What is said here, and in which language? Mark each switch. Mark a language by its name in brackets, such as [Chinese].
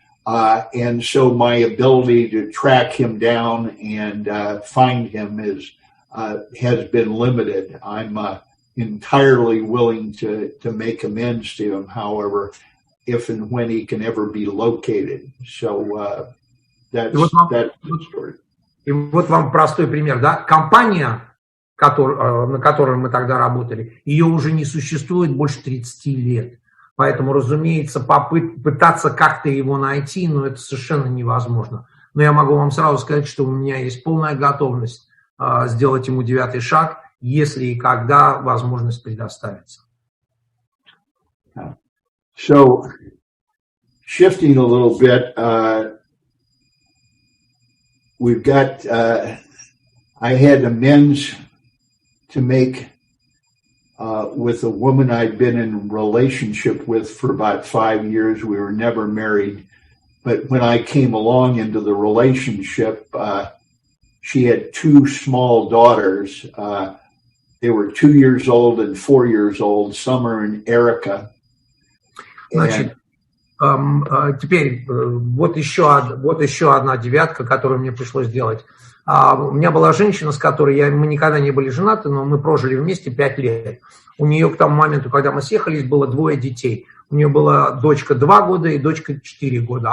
[English] And so my ability to track him down and find him has been limited. I'm entirely willing to make amends to him, however, if and when he can ever be located. So that's the story. [Russian] И вот вам простой пример, да? Компания, на которой мы тогда работали, ее уже не существует больше 30 лет. Поэтому, разумеется, пытаться как-то его найти, но это совершенно невозможно. Но я могу вам сразу сказать, что у меня есть полная готовность сделать ему 9-й шаг, если и когда возможность предоставится. [English] So, shifting a little bit, we've got, I had amends to make with a woman I'd been in a relationship with for about 5 years. We were never married. But when I came along into the relationship, she had 2 small daughters. They were 2 years old and 4 years old, Summer and Erica. [Russian] Значит, теперь вот еще одна девятка, которую мне пришлось сделать. У меня была женщина, с которой мы никогда не были женаты, но мы прожили вместе 5 лет. У нее к тому моменту, когда мы съехались, было 2 детей. У нее была дочка 2 года и дочка 4 года.